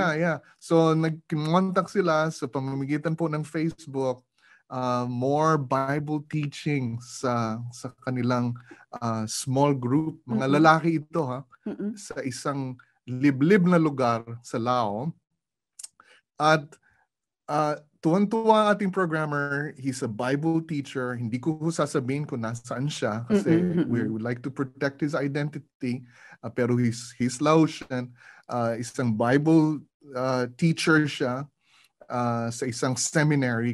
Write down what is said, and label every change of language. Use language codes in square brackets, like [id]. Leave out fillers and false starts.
[tl] Yeah. So, nag-contact sila sa pamamagitan po ng Facebook. [en] More Bible teaching [tl] sa kanilang [en] small group. [tl] Mga lalaki ito sa isang liblib na lugar sa Lao. At tuwan-tuwa ating programmer, [en] he's a Bible teacher. [tl] Hindi ko sasabihin kung nasaan siya kasi [en] we would like to protect his identity. Pero he's Laotian. [tl] Isang Bible teacher siya sa isang seminary.